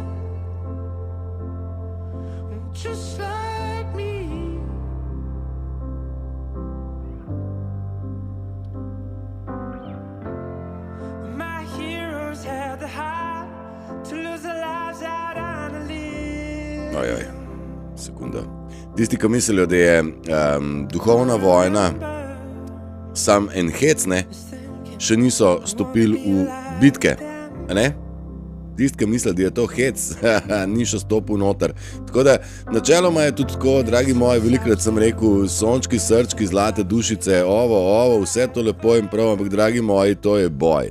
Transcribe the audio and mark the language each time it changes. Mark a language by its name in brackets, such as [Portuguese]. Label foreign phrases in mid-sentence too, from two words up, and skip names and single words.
[English] Just like me. My heroes had the heart to lose their lives out on a limb. [Slovenian] Sekunda. Tisti, ki mislijo, da je duhovna vojna sam en hec, ne, še niso stopili v bitke, ne? Tisti, ki misli, da je to hec, ni še stopil noter. Tako da, načeloma je tudi tako, dragi moji, velikrat sem rekel, sončki, srčki, zlate dušice, ovo, vse to lepo in prav, ampak dragi moji, to je boj.